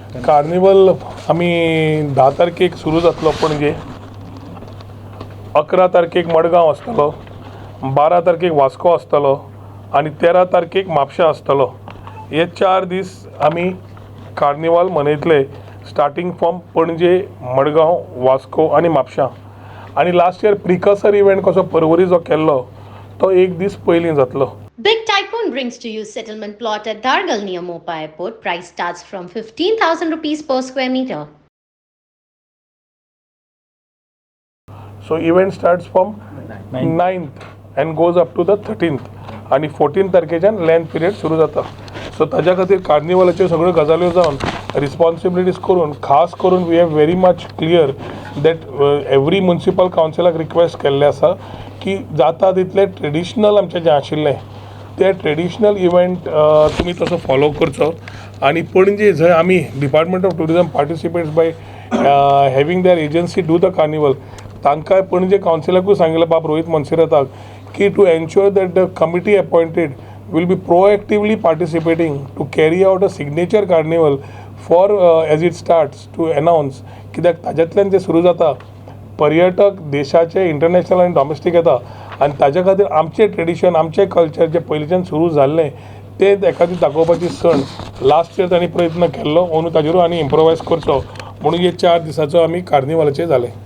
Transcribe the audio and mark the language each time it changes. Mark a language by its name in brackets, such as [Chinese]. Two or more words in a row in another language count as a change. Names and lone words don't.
[Konkani] कार्निवल आम्ही 10 तारखेक सुरू जातलो पणजे, 11 तारखेक मडगांव आसतलो, 12 तारखेक वास्को आसतलो आनी 13 तारखेक म्हापशा आसतलो. हे 4 दीस आमी कार्निवल मनयतले, [English] starting from [Konkani] पणजे, मडगांव, वास्को आनी म्हापशा. आनी [English] last year precursor event [Konkani] कसो परवरी जो केल्लो तो एक दीस पयलीं जातलो. [English] Big Tycoon brings to you settlement plot at Dargal near Mopa Airport. Price starts from 15,000 rupees per square meter. So event starts from 9th and goes up to the 13th [Konkani] आणि 14 तारखेच्यान लँड पिरियड सुरू जाता. सो ताज्या खातीर कार्निवलाच्यो सगळ्यो गजाल्यो जावन रिस्पॉन्सिबिलिटीज करून खास करून [English] we have very much clear that every municipal [Konkani] कावन्सिलाक रिक्वेस्ट केल्ले आसा की जाता तितले ट्रेडिशनल आमचें जें आशिल्लें ते ट्रेडिशनल इव्हेंट तुमी तसो फॉलो करचो. आनी पणजे जंय आमी [English] department of tourism participates by having their agency do the carnival, [Konkani] तांकां पणजे कावन्सिलाकूय सांगिल्लें बाब रोहित मनसिराताक की [English] to ensure that the committee appointed will be proactively participating to carry out a signature carnival for as it starts to announce [Konkani] कित्याक ताज्यातल्यान जे सुरू जाता पर्यटक देशाचे इंटरनॅशनल आनी डॉमेस्टीक येता आनी ताज्या खातीर आमचें ट्रेडिशन आमचें कल्चर जे पयलींच्यान सुरू जाल्लें ते एखादी दाखोवपाची सण [English] last year [Konkani] तांणी प्रयत्न केल्लो म्हणून ताजेरूय आनी इम्प्रोवायज करचो म्हणून हे 4 दिसाचो आमी कार्निवलाचें जालें.